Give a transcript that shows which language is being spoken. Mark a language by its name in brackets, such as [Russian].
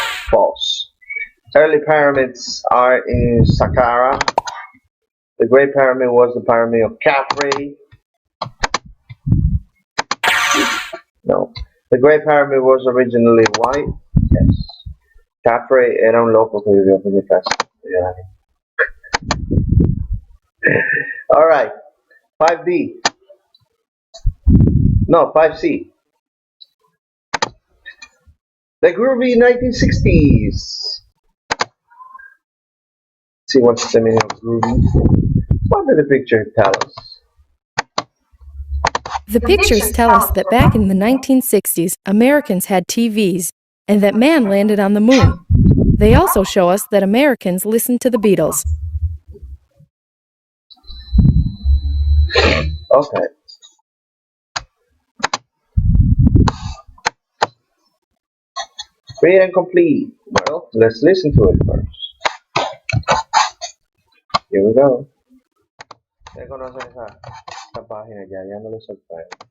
[English] False. Early pyramids are in Saqqara. The Great Pyramid was the pyramid of Khafre. No. The Great Pyramid was originally white. Yes. [Spanish] Khafre era un loco que vivió por mi casa. [English] All right. 5D. No, 5C. The groovy 1960s. See what's the meaning of groovy? What did the picture tell us? The pictures tell us that back in the 1960s, Americans had TVs and that man landed on the moon. They also show us that Americans listened to the Beatles. Okay. Free and complete. Well, let's listen to it first. Here we go. [Spanish] Ya conocen esa página, ya no les sorprende.